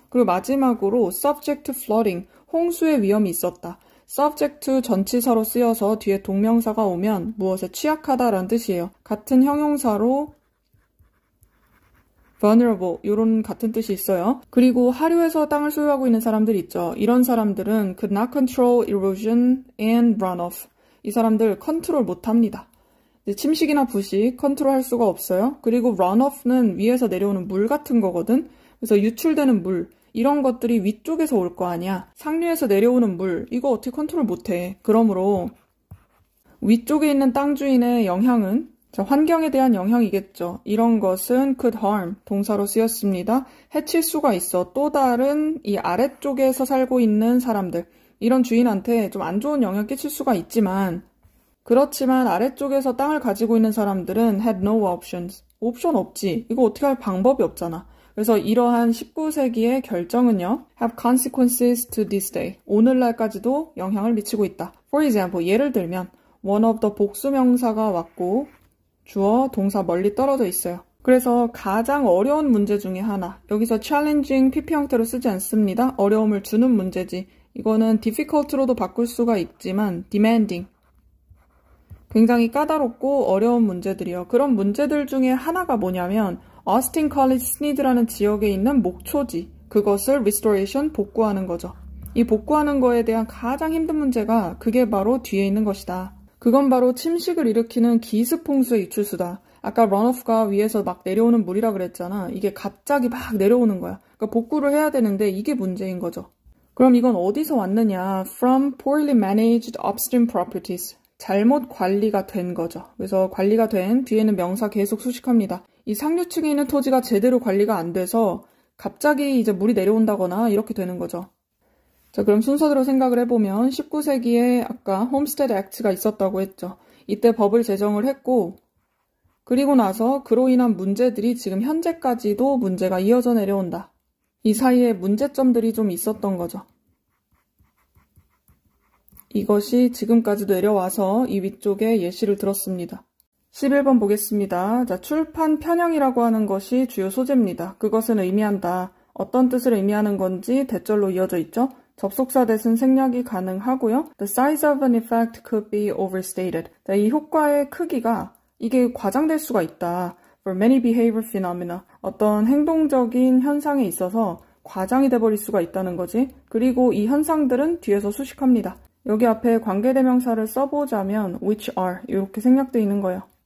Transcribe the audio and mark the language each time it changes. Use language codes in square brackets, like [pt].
[ko] 그리고 마지막으로 [en] subject to flooding, [ko] 홍수의 위험이 있었다. subject 전치사로 쓰여서 뒤에 동명사가 오면 무엇에 취약하다라는 뜻이에요. 같은 형용사로 vulnerable 이런 같은 뜻이 있어요. 그리고 하류에서 땅을 소유하고 있는 사람들 있죠. 이런 사람들은 [en] could not control erosion and runoff. [ko] 이 사람들 컨트롤 못합니다. 침식이나 부식 컨트롤 할 수가 없어요. 그리고 runoff는 위에서 내려오는 물 같은 거거든. 그래서 유출되는 물 이런 것들이 위쪽에서 올 거 아니야. 상류에서 내려오는 물, 이거 어떻게 컨트롤 못해. 그러므로 위쪽에 있는 땅 주인의 영향은 환경에 대한 영향이겠죠. 이런 것은 could harm, 동사로 쓰였습니다. 해칠 수가 있어. 또 다른 이 아래쪽에서 살고 있는 사람들, 이런 주인한테 좀 안 좋은 영향 끼칠 수가 있지만, 그렇지만 아래쪽에서 땅을 가지고 있는 사람들은 [en] had no options. [ko] 옵션 없지. 이거 어떻게 할 방법이 없잖아. 그래서 이러한 19세기의 결정은요, [en] have consequences to this day. [ko] 오늘날까지도 영향을 미치고 있다. [en] For example, [ko] 예를 들면 one of the 복수명사가 왔고 주어, 동사 멀리 떨어져 있어요. 그래서 가장 어려운 문제 중에 하나. 여기서 challenging PP 형태로 쓰지 않습니다. 어려움을 주는 문제지. 이거는 difficult로도 바꿀 수가 있지만 demanding. 굉장히 까다롭고 어려운 문제들이요. 그런 문제들 중에 하나가 뭐냐면 오스틴 컬리지 스니드라는 지역에 있는 목초지, 그것을 restoration, 복구하는 거죠. 이 복구하는 거에 대한 가장 힘든 문제가 그게 바로 뒤에 있는 것이다. 그건 바로 침식을 일으키는 기습 홍수의 유출수다. 아까 runoff가 위에서 막 내려오는 물이라 그랬잖아. 이게 갑자기 막 내려오는 거야. 그러니까 복구를 해야 되는데 이게 문제인 거죠. 그럼 이건 어디서 왔느냐? [en] From poorly managed upstream properties. [ko] 잘못 관리가 된 거죠. 그래서 관리가 된 뒤에는 명사 계속 수식합니다. 이 상류층에 있는 토지가 제대로 관리가 안 돼서 갑자기 이제 물이 내려온다거나 이렇게 되는 거죠. 자, 그럼 순서대로 생각을 해보면 19세기에 아까 홈스테드 액트가 있었다고 했죠. 이때 법을 제정을 했고, 그리고 나서 그로 인한 문제들이 지금 현재까지도 문제가 이어져 내려온다. 이 사이에 문제점들이 좀 있었던 거죠. 이것이 지금까지도 내려와서 이 위쪽에 예시를 들었습니다. 11번 보겠습니다. 자, 출판 편향이라고 하는 것이 주요 소재입니다. 그것은 의미한다. 어떤 뜻을 의미하는 건지 대절로 이어져 있죠. 접속사 대신 생략이 가능하고요. [en] The size of an effect could be overstated. [ko] 자, 이 효과의 크기가 이게 과장될 수가 있다. [en] For many behavior phenomena. [ko] 어떤 행동적인 현상에 있어서 과장이 돼버릴 수가 있다는 거지. 그리고 이 현상들은 뒤에서 수식합니다. 여기 앞에 관계대명사를 써보자면 which are 이렇게 생략되어 있는 거예요.